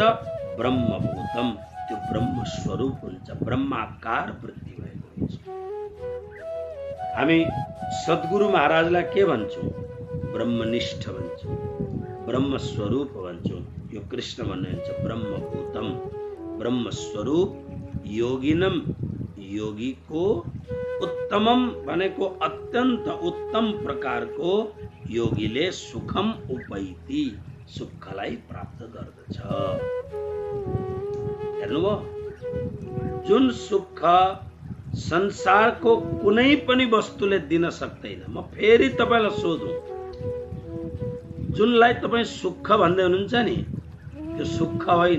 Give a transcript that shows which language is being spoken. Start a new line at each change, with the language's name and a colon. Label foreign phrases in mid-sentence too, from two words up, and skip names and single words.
Nepali: ब्रह्मभूतम, त्यो ब्रह्म स्वरूप हुन्छ, ब्रह्माकार वृत्ति भएको हुन्छ। हामी सद्गुरु महाराजलाई के भन्छौँ? ब्रह्मनिष्ठ भन्छौँ, ब्रह्म स्वरूप भन्छौँ। यो कृष्ण भन्नुहुन्छ ब्रह्मभूतम, ब्रह्म स्वरूप। योगिनम, योगीको उत्तमम भनेको अत्यन्त उत्तम प्रकारको योगीले
Sanskrit: सुखम उपैति,
Nepali: सुखलाई प्राप्त गर्दछ। हेर्नुभयो, जुन सुख संसारको कुनै पनि वस्तुले दिन सक्दैन। म फेरि तपाईलाई सोधौं, जुनलाई तपाईँ सुख भन्दै हुनुहुन्छ नि, त्यो सुख होइन।